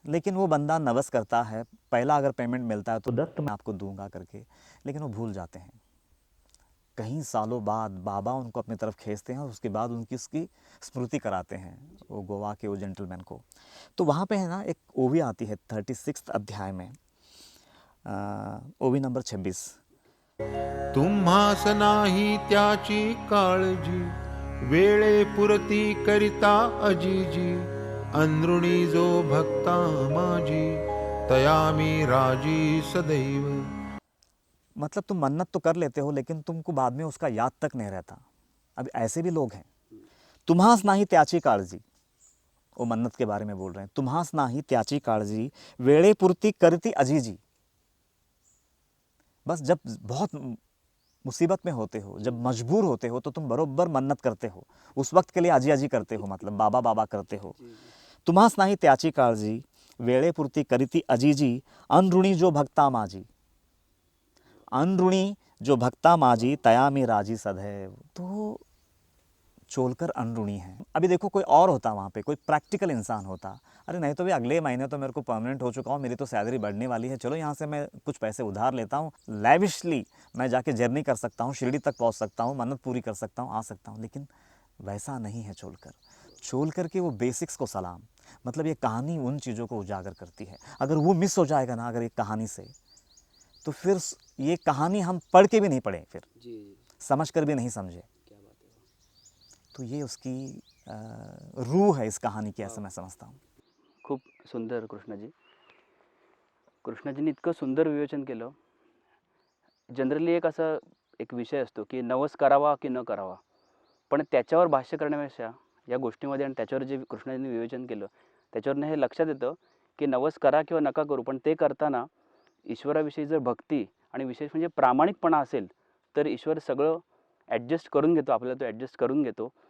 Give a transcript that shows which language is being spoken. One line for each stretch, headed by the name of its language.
Hindi: लेकिन वो बंदा नवस करता है, पहला अगर पेमेंट मिलता है तो दत्त मैं आपको दूंगा करके, लेकिन वो भूल जाते हैं। कई सालों बाद बाबा उनको अपनी तरफ खींचते हैं और उसके बाद उनकी उसकी स्मृति कराते हैं वो गोवा के वो जेंटलमैन को। तो वहाँ पे है ना एक ओवी आती है 36 अध्याय में, ओवी नंबर 26।
Marathi: तुम्हास नाही त्याची काळजी, वेळे पुरती करिता अजीजी, अंदरुणी जो भक्ता माझी, तयामी राजी सदैव।
Hindi: मतलब तुम मन्नत तो कर लेते हो लेकिन तुमको बाद में उसका याद तक नहीं रहता। अब ऐसे भी लोग हैं।
Marathi: तुम्हास नाही त्याची काळजी,
Hindi: वो मन्नत के बारे में बोल रहे हैं।
Marathi: तुम्हास नाही त्याची काळजी, वेळेपुरती करती अजीजी।
Hindi: बस जब बहुत मुसीबत में होते हो, जब मजबूर होते हो, तो तुम बरोबर मन्नत करते हो, उस वक्त के लिए अजी अजी करते हो, मतलब बाबा बाबा करते हो।
Marathi: तुम्हास नाही त्याची काळजी, वेळेपुरती करीती अजीजी, अनऋणी जो भक्ता माझी, अनऋणी जो भक्ता माझी, तया में राजी सदैव।
Hindi: तो चोलकर अनऋणी है। अभी देखो कोई और होता वहाँ पे, कोई प्रैक्टिकल इंसान होता, अरे नहीं तो भी अगले महीने तो मेरे को परमानेंट हो चुका हूँ, मेरी तो सैलरी बढ़ने वाली है, चलो यहाँ से मैं कुछ पैसे उधार लेता हूँ, लैविशली मैं जाके जर्नी कर सकता हूँ, शिरडी तक पहुँच सकता हूँ, मन्नत पूरी कर सकता हूँ, आ सकता हूँ। लेकिन वैसा नहीं है चोलकर। चोलकर के वो बेसिक्स को सलाम। मतलब ये कहानी उन चीज़ों को उजागर करती है। अगर वो मिस हो जाएगा ना अगर एक कहानी से, तो फिर ये कहानी हम पढ़ के भी नहीं पढ़े, फिर समझ कर भी नहीं समझे। तो ये उसकी रूह है इस कहानी की, ऐसा मैं समझता हूँ।
Marathi: खूप सुंदर कृष्णाजी. कृष्णाजींनी इतकं सुंदर विवेचन केलं. जनरली एक विषय असतो की नवस करावा की न करावा, पण त्याच्यावर भाष्य करण्यापेक्षा या गोष्टीमध्ये आणि त्याच्यावर जे कृष्णाजींनी विवेचन केलं त्याच्यावरनं हे लक्षात येतं की नवस करा किंवा नका करू, पण ते करताना ईश्वराविषयी जर भक्ती आणि विशेष म्हणजे प्रामाणिकपणा असेल तर ईश्वर सगळं ॲडजस्ट करून घेतो, आपल्याला तो ॲडजस्ट करून घेतो.